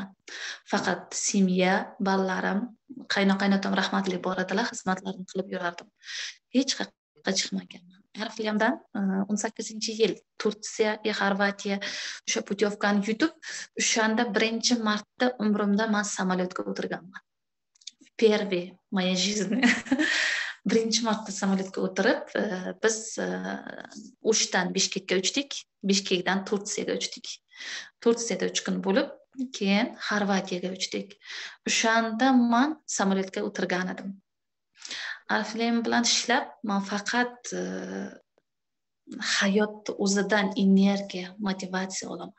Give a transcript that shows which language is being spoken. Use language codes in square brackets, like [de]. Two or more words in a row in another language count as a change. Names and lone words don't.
[uz] Faqat semya, bolarim, qaynoqaynotam rahmatli bor edilar, xizmatlarini qilib yurardim. Hech qayerga chiqmaganman. Ariflame'dan 18-yil Turkiya, Xorvatiya o'sha putyovkani yutib, o'shanda birinchi marta umrimda men samolyotga o'tirganman. [ru] Первый в моей жизни. [uz] Birinchi marta samolyotga o'tirib, biz O'shdan Bishkekka uchdik, Bishkekdan Turkiyaga uchdik. Turkiyada 3 kun bo'lib, keyin Xorvatiyaga uchdik. O'shanda men samolyotga o'tirgan edim. Ariflame bilan ishlab, men faqat hayot o'zidan energiya, motivatsiya olaman.